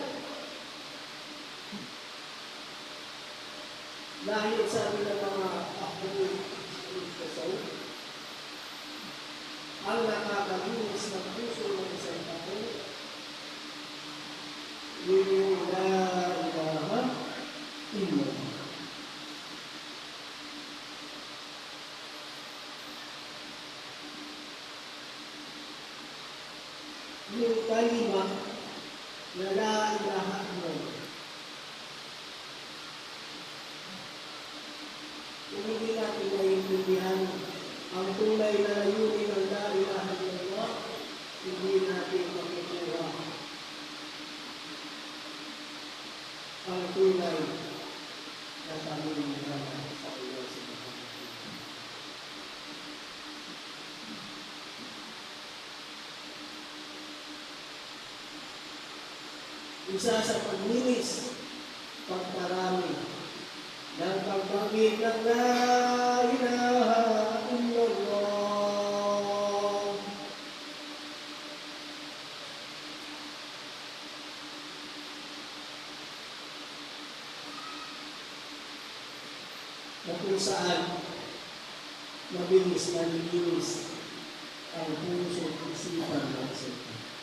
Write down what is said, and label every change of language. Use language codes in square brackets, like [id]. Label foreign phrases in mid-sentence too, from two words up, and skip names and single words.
[tl] Dahil sabi ng mga [ar] أهل التصوف, [tl] ang nakakalinis ng puso ng isang tao, yung [ar] لا إله إلا الله. [tl] Yung kalima na [ar] لا إله إلا الله. [tl] Kung hindi natin naiintindihan ang tunay na layunin ng [ar] لا إله إلا الله, [tl] hindi natin makukuha ang tunay na pamumuhay sa Allah [ar] سبحانه وتعالى. [tl] Isa sa paglinis, pagparami ng pagbanggit ng [ar] لا إله إلا الله. [tl] Na kung saan mabilis na nilinis ang puso at isipan ng isang tao.